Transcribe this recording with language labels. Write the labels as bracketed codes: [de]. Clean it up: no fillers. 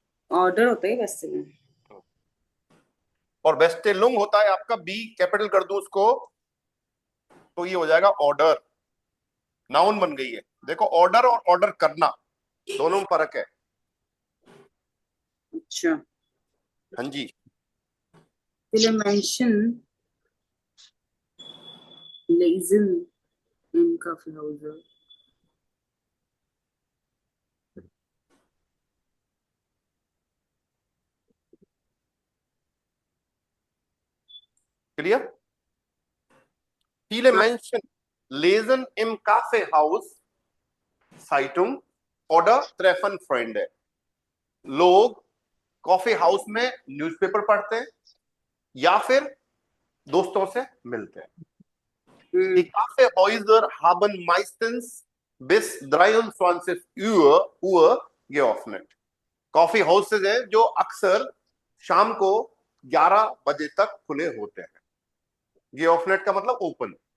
[hi] Order होता है बेस्टलन. और बेस्टेलुंग होता है आपका, बी कैपिटल कर दूं उसको तो ये हो जाएगा ऑर्डर. नाउन बन गई है. देखो, ऑर्डर और ऑर्डर करना दोनों में फर्क है. अच्छा. हाँ जी. Will mention Lazen in coffee house. Clear. [de] Viele Menschen lesen im Kaffeehaus Zeitung oder treffen Freunde. [hi] लोग कॉफी हाउस में न्यूज़पेपर पढ़ते हैं या फिर दोस्तों से मिलते हैं. [de] Die Kaffeehäuser haben meistens bis 23 Uhr geöffnet. [hi] Coffee houses है जो अक्सर शाम को 11 बजे तक खुले होते हैं. geöffnet का मतलब ओपन.